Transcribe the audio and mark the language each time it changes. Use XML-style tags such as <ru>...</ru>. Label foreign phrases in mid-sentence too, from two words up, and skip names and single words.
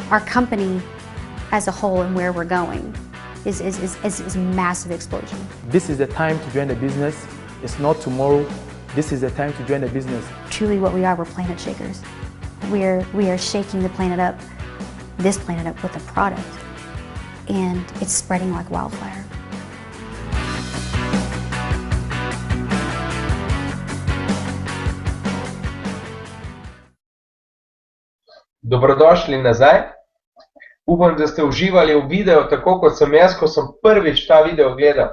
<en>Our company as a whole and where we're going is a massive explosion. This is the time to join the business. It's not tomorrow. This is the time to join the business. Truly what we are, we're planet shakers. We are shaking the planet up, this planet up with a product. And it's spreading like wildfire.</en> <sl>Dobrodošli nazaj. Upam, da ste uživali v videu tako kot sem jaz, ko sem prvič ta video gledal.</sl>